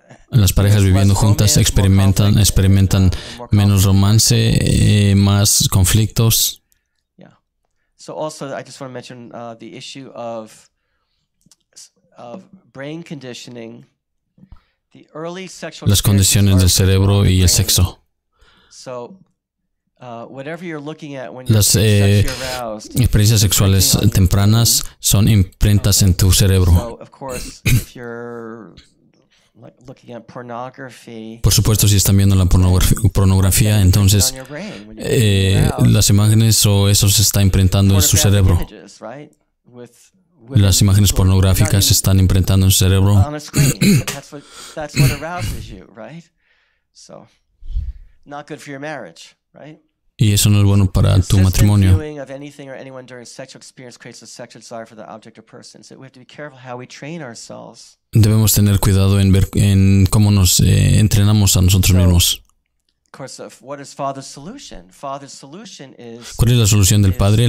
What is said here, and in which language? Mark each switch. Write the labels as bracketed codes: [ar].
[es] Las parejas viviendo juntas experimentan menos romance, más conflictos. [en] So also, I just want to mention the issue of brain conditioning, the early sexual. [es] Las condiciones del cerebro y el sexo. [en] So, whatever you're looking at when [es] las experiencias sexuales tempranas son imprentas en tu cerebro. [en] So, of course, if you're looking at pornography, [es] por supuesto, si están viendo la pornografía, entonces las imágenes o eso se está imprentando en su cerebro. Las imágenes pornográficas se están imprentando en su cerebro. [en] That's what arouses you, right? So, not good for your marriage, right? [es] Y eso no es bueno para tu matrimonio. Debemos tener cuidado en ver cómo nos entrenamos a nosotros mismos. ¿Cuál es la solución del Padre?